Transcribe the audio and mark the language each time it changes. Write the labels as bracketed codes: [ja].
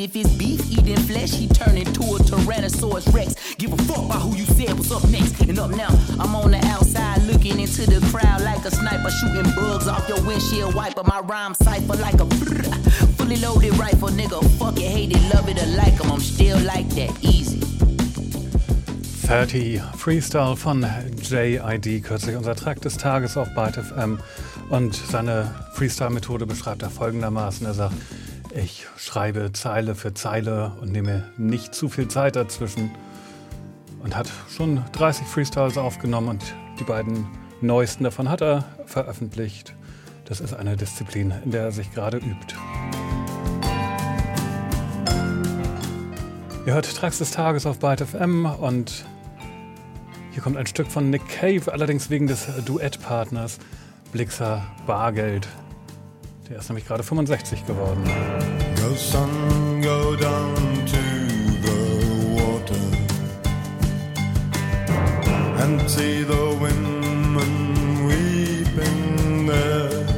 [en] If it's beef eating flesh, he turn into a Tyrannosaurus Rex. Give a fuck about who you said was up next. And up now, I'm on the outside looking into the crowd like a sniper shooting bugs off your windshield wiper. My rhyme cipher like a brrr, fully loaded rifle, nigga. Fuck it, hate it, love it or like him. I'm still like that, easy. [de] 30 Freestyle von JID, kürzlich unser Track des Tages auf BytefM. Und seine Freestyle-Methode beschreibt er folgendermaßen. Er sagt, ich schreibe Zeile für Zeile und nehme nicht zu viel Zeit dazwischen. Und hat schon 30 Freestyles aufgenommen und die beiden neuesten davon hat er veröffentlicht. Das ist eine Disziplin, in der er sich gerade übt. Ihr hört Tracks des Tages auf BytefM und hier kommt ein Stück von Nick Cave, allerdings wegen des Duettpartners Blixer Bargeld. Der ist nämlich gerade 65 geworden. [en] Go sun, go down to the water and see the women weeping there.